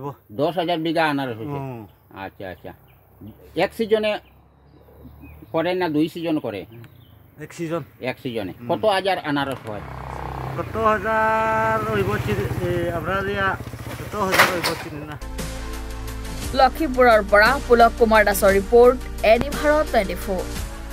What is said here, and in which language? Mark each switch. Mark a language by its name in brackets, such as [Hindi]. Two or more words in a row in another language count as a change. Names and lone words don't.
[Bangla] 10,000 বিঘা আনারস হয়েছে। আচ্ছা আচ্ছা, এক সিজনে করে না 2 সিজন করে? এক সিজন। এক সিজনে কত হাজার আনারস হয়? কত হাজার হইব আমরা দিয়া কত হাজার হইব চিনি না। [Assamese] লক্ষীপুৰৰ পৰা পুলক কুমাৰ দাসৰ ৰিপৰ্ট, এডি ভাৰত 24।